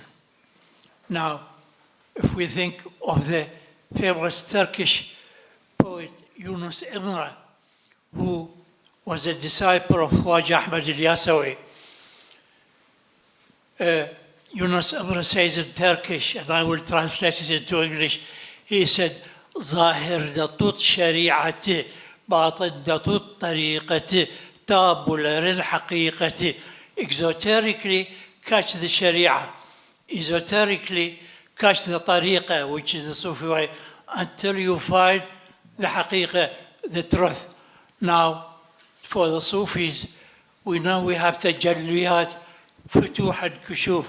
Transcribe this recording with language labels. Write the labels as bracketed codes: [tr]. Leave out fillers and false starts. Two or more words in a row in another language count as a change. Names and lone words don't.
[en] Now, if we think of the famous Turkish poet Yunus Emre, who was a disciple of Khwaja Ahmad al-Yasawi, Yunus Emre says in Turkish, and I will translate it into English, he said, [tr] Zahirde tut şeriatı batında tut tarikatı ta bulur hakikatı. [en] Exoterically catch the Sharia, esoterically catch the tariqa, which is the Sufi way, until you find the haqiqa, the truth. Now, for the Sufis, we know we have tajalliyat, futuh and kushuf.